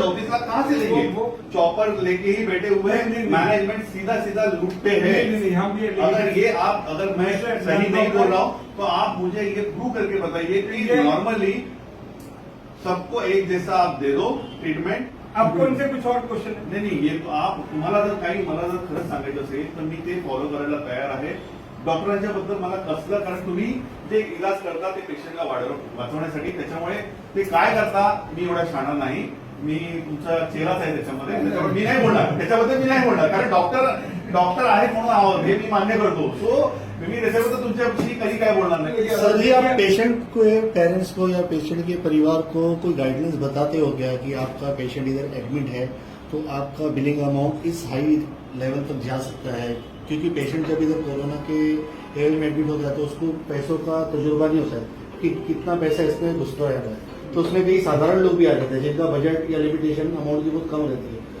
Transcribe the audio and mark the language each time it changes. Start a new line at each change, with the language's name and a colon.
Hindi: तो 34 लाख कहाँ से लेंगे? चौपर लेके ही बैठे हुए हैं, मैनेजमेंट सीधा सीधा लूटते हैं। हम भी अगर मैं सही नहीं बोल रहा हूँ तो आप मुझे ये प्रूव करके बताइए कि नॉर्मली सबको एक जैसा आप दे दो ट्रीटमेंट। आपको उनसे कुछ और क्वेश्चन है?
Marathi: नाही
Hindi: ये तो आप
Marathi: तुम्हाला जर काही मला जर खरंच सांगायचं असेल तर मी ते फॉलो करायला तयार आहे। डॉक्टरांच्या बद्दल मला कसलं, कारण तुम्ही जे इलाज करता ते पेशंटला वाचवण्यासाठी, त्याच्यामुळे ते काय करता मी एवढा शहाणा नाही, मी तुमचा चेहराच आहे त्याच्यामध्ये, त्याच्यामुळे मी नाही बोलणार, त्याच्याबद्दल मी नाही बोलणार, कारण डॉक्टर आहे म्हणून आहोत हे मी मान्य करतो। सो मी त्याच्याबद्दल तुमच्याशी कधी काय बोलणार नाही।
Hindi: सर जी, आप पेशेंट को, पेरेंट्स को या पेशेंट के परिवार को कोई गाइडेंस बताते हो क्या कि आपका पेशेंट इधर एडमिट है तो आपका बिलिंग अमाउंट इस हाई लेवल तक जा सकता है? क्योंकि पेशेंट जब इधर कोरोना के लेवल में एडमिट होता है तो उसको पैसों का तजुर्बा नहीं होता है कि कितना पैसा इसमें घुसता है, तो उसमें कई साधारण लोग भी आ जाते हैं जिनका बजट या लिमिटेशन अमाउंट की बहुत कम रहती है।